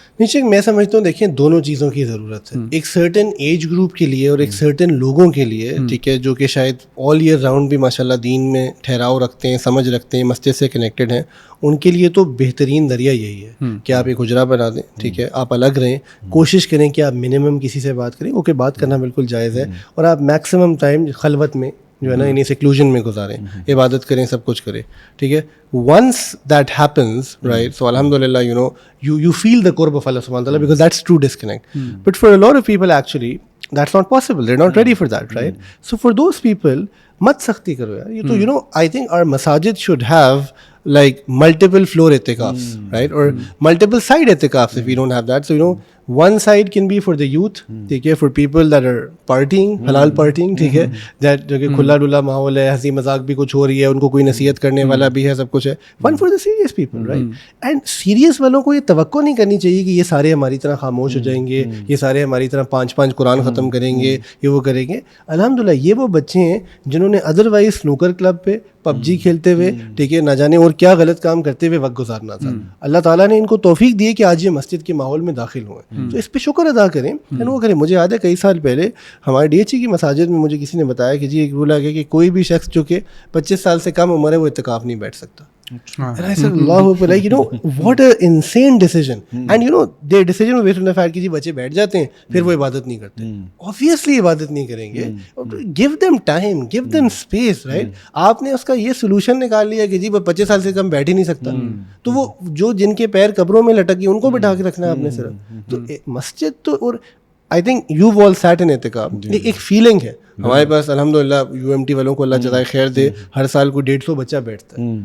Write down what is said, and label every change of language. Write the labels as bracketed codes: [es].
[ur] نیچے میں سمجھتا ہوں دیکھیں دونوں چیزوں کی ضرورت ہے, ایک سرٹن ایج گروپ کے لیے اور ایک سرٹن لوگوں کے لیے, ٹھیک ہے, جو کہ شاید آل ایئر راؤنڈ بھی ماشاء اللہ دین میں ٹھہراؤ رکھتے ہیں, سمجھ رکھتے ہیں, مسجد سے کنیکٹڈ ہیں. ان کے لیے تو بہترین ذریعہ یہی ہے کہ آپ ایک حجرہ بنا دیں, ٹھیک ہے, آپ الگ رہیں, کوشش کریں کہ آپ منیمم کسی سے بات کریں. اوکے, بات کرنا بالکل جائز ہے, اور آپ میکسیمم ٹائم خلوت میں جو ہے نا انہیں سیکلوژن میں گزاریں, عبادت کریں, سب کچھ کریں, ٹھیک ہے. [en] Once that happens right, so الحمد للہ you feel the qurb of Allah subhanahu wa ta'ala, because that's true disconnect. But for a lot of people actually that's not possible, they're not ready for that, right? So for those people [ur] mat sakhti karo yaar. یہ تو [en] I think our masajid should have like multiple floor etikafs, right, or multiple side etikafs if we don't have that. So one side can be for the youth, [ur] ٹھیک ہے, [en] for people that are partying, halal partying, [ur] ٹھیک ہے, that جو کہ کھلا ڈلا ماحول ہے, ہنسی مذاق بھی کچھ ہو رہی ہے, ان کو کوئی نصیحت کرنے والا بھی ہے, سب کچھ ہے. [en] One for the serious people, right? And serious [ur] والوں کو یہ توقع نہیں کرنی چاہیے کہ یہ سارے ہماری طرح خاموش ہو جائیں گے, یہ سارے ہماری طرح 5 قرآن ختم کریں گے, یہ وہ کریں گے. الحمدللہ یہ وہ بچے ہیں جنہوں نے ادروائز سنوکر کلب پہ پب جی کھیلتے ہوئے, ٹھیک ہے, نہ جانے اور کیا غلط کام کرتے ہوئے وقت گزارنا تھا. اللہ تعالیٰ نے ان کو توفیق دی کہ آج یہ مسجد کے ماحول میں داخل ہوئے, تو اس پہ شکر ادا کریں, وہ کریں. مجھے یاد ہے کئی سال پہلے ہمارے ڈی ایچ ای کی مساجد میں مجھے کسی نے بتایا کہ جی ایک رول آ گیا کہ کوئی بھی شخص جو کہ 25 سال سے کم عمر ہے وہ اعتکاف نہیں بیٹھ سکتا. [en] And I said, Allah, like, what an insane decision. And their decision was based on the fact [ur] کہ جی بچے بیٹھ جاتے ہیں پھر وہ عبادت نہیں کرتے. Obviously عبادت نہیں کریں گے. [en] Give them time, give them space, right? [ur] آپ نے اس کا یہ سولوشن نکال لیا کہ جی 25 سال سے کم بیٹھ ہی نہیں سکتا, تو وہ جو جن کے پیر قبروں میں لٹک گئے ان کو بٹھا کے رکھنا ہے آپ نے صرف. تو مسجد تو, اور [en] I think you've all sat in [ur] اعتکاف, ایک فیلنگ ہے ہمارے پاس. الحمدللہ UMT والوں کو اللہ جزائے خیر دے, ہر سال کو 150 بچہ بیٹھتا ہے.